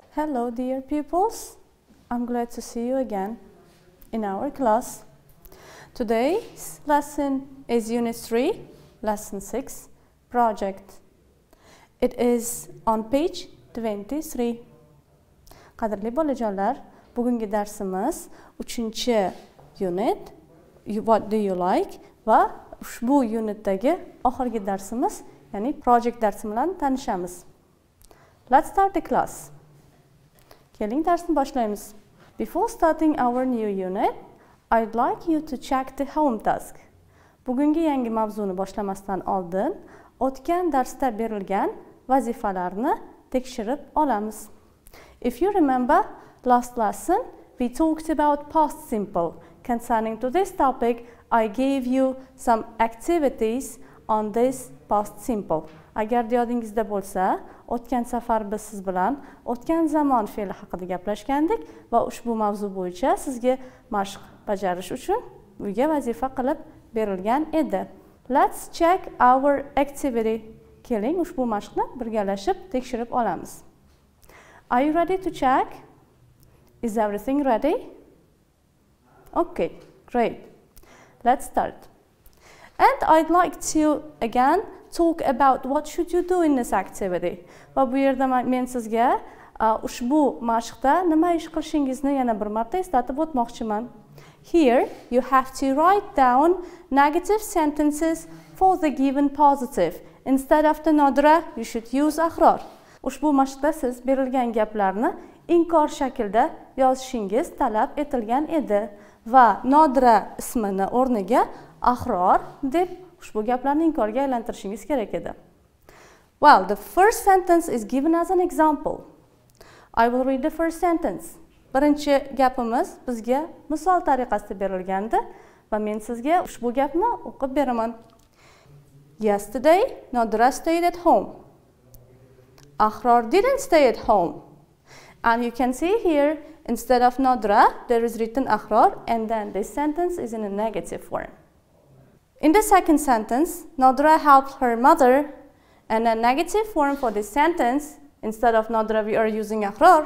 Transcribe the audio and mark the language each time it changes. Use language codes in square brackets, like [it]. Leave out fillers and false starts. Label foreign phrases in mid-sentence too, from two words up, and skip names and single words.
[en] Hello, dear pupils. I'm glad to see you again in our class. Today's lesson is Unit 3, Lesson 6, Project. It is on page 23. [uz] Qadrli bolajonlar, bugungi darsimiz 3-unit, [en] What do you like? [uz] Va ushbu unitdagi oxirgi darsimiz, ya'ni project darsi bilan tanishamiz. [en] Let's start the class. [uz] Keling, darsni boshlaymiz. [en] Before starting our new unit, I'd like you to check the home task. [uz] Bugungi yangi mavzuni boshlamasdan oldin, o'tgan darsda berilgan vazifalarni tekshirib olamiz. [en] If you remember, last lesson we talked about past simple. Concerning to this topic, I gave you some activities on this past simple. [uz] Agar yodingizda bo'lsa, o'tgan safar biz siz bilan o'tgan zamon fe'li haqida gaplashgandik va ushbu mavzu bo'yicha sizga mashq bajarish uchun uyga vazifa qilib berilgan edi. [en] Let's check our activity. [uz] Keling, ushbu mashqni birgalashib tekshirib olamiz. [en] Are you ready to check? Is everything ready? Okay, great. Let's start. And I'd like to again talk about what should you do in this activity. [uz] Va bu yerda men sizga ushbu mashqda nima ish qilishingizni yana bir marta eslatib o'tmoqchiman. [en] Here you have to write down negative sentences for the given positive. Instead of the Nodira, you should use Ahror. [uz] Ushbu mashqda siz berilgan gaplarni inkor shaklda yozishingiz talab etilgan edi va Nodira ismini o'rniga Ahror deb ushbu gaplarni inkorga aylantirishingiz kerak edi. [en] Well, the first sentence is given as an example. I will read the first sentence. [uz] Birinchi gapimiz bizga misol tariqasida berilgandi va men sizga ushbu gapni o'qib beraman. [en] Yesterday, Nodira stayed at home. Ahror didn't stay at home. And you can see here, instead of Nodira, there is written Ahror, and then this sentence is in a negative form. In the second sentence, Nodira helped her mother, and a negative form for this sentence, instead of Nodira we are using Ahror.